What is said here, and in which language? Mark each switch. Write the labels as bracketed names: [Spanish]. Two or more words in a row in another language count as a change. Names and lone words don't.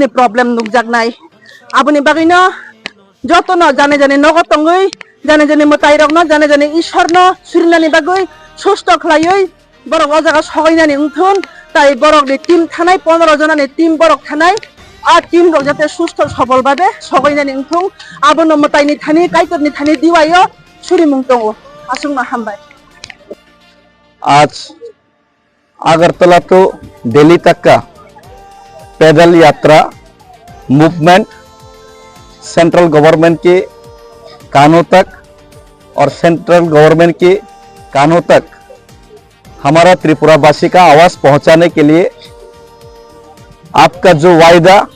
[Kok Borok] problem nukjak nai aboni bagino joto no jane nogo tongoi jane motai rok no jane ishor no surinani bagoi susto khlaioi borok o jaga sogainani ungthun tai borok ni team thanai 15 jonani team borok thanai a team rok jate susto sobol babe sogainani ungthung abono motai ni thani kaitor ni thani diwayo suri mungtongo asungma hambai [Hindi] आज अगरतला तो दिल्ली तक का पैदल यात्रा मूवमेंट [English] central government [Hindi] के कानों तक और [English] central government [Hindi] के कानों तक हमारा त्रिपुरावासी का आवाज पहुंचाने के लिए आपका जो वायदा